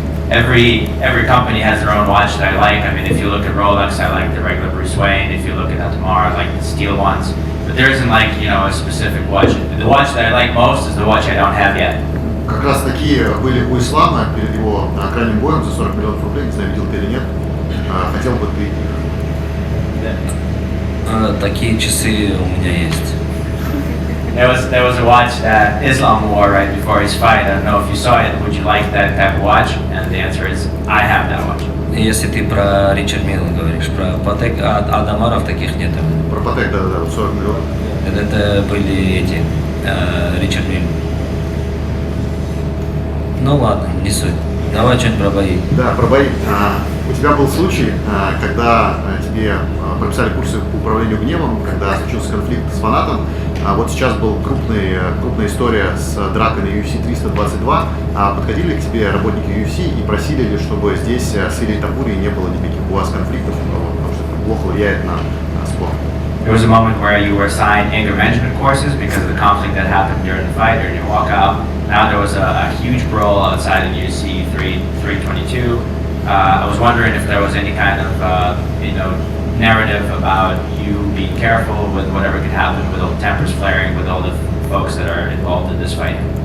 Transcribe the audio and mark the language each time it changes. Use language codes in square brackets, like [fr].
[en] Every company has their own watch that I like. I mean, if you look at Rolex, I like the regular Bruce Wayne. If you look at Audemars, I like the steel ones. But there isn't like, a specific watch. The watch that I like most is the watch I don't have yet. [ru] Как раз такие были у Ислама перед его крайним боем за 40 миллионов рублей. Не знаю, видел ты или нет. Хотел бы ты их. Такие часы у меня есть. [en] There was a watch that Islam wore right before his fight. I don't know if you saw it. Would you like that type of watch? And the answer is, I have that watch. [ru] Если ты про Ричард Милл говоришь, про Патек, Адамаров таких нет. Про Патек, да, 40 миллионов. Это были эти, Ричард Милл. Ну ладно, не суть. Давай что-нибудь про бои. Да, про бои. У тебя был случай, когда тебе прописали курсы по управлению гневом, когда случился конфликт с фанатом. Вот сейчас была крупная история с дракой на UFC 322. Подходили к тебе работники UFC и просили ли, чтобы здесь с Ильей Топурией не было никаких у вас конфликтов, потому что это плохо влияет на спорт. [en] There was a moment where you were assigned anger management courses because of the conflict that happened during the fight, during your walkout. Now there was a huge brawl outside of UFC 322. I was wondering if there was any kind of, narrative about you being careful with whatever could happen, with all the tempers flaring, with all the folks that are involved in this fight.